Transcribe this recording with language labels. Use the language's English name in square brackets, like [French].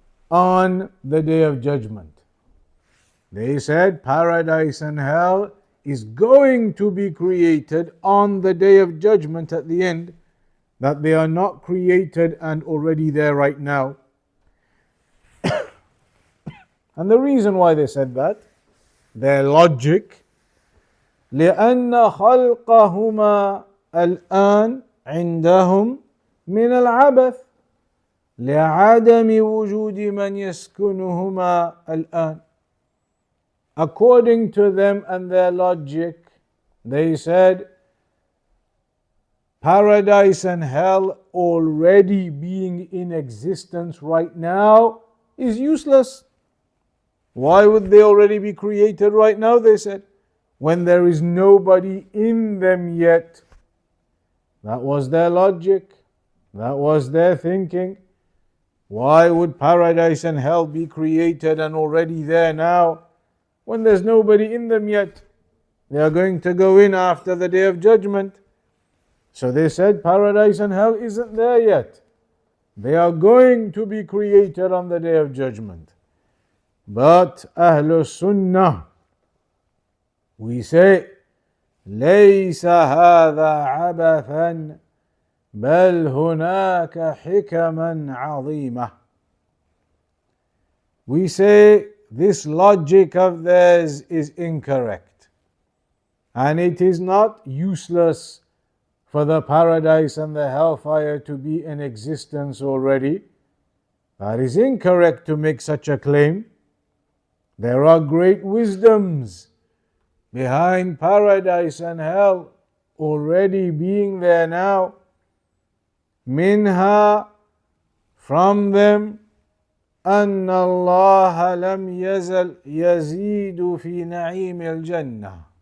[English] on the Day of Judgment. They said paradise and hell is going to be created on the Day of Judgment at the end, that they are not created and already there right now. And the reason why they said that, their logic, [Arabic] لأن خلقهما الآن عندهم من العبث لعدم وجود من يسكنهما الآن. [English] According to them and their logic, they said paradise and hell already being in existence right now is useless. Why would they already be created right now, they said, when there is nobody in them yet? That was their logic. That was their thinking. Why would paradise and hell be created and already there now when there's nobody in them yet? They are going to go in after the Day of Judgment. So they said paradise and hell isn't there yet. They are going to be created on the Day of Judgment. But Ahlul Sunnah, we say, [Arabic] ليس هذا عبثا بل هناك حكما عظيمة. [English] We say this logic of theirs is incorrect, and it is not useless for the paradise and the hellfire to be in existence already. That is incorrect to make such a claim. There are great wisdoms behind paradise and hell already being there now. [Arabic] Minha, [English] from them, [Arabic] أن الله لم يزل يزيد في نعيم الجنة.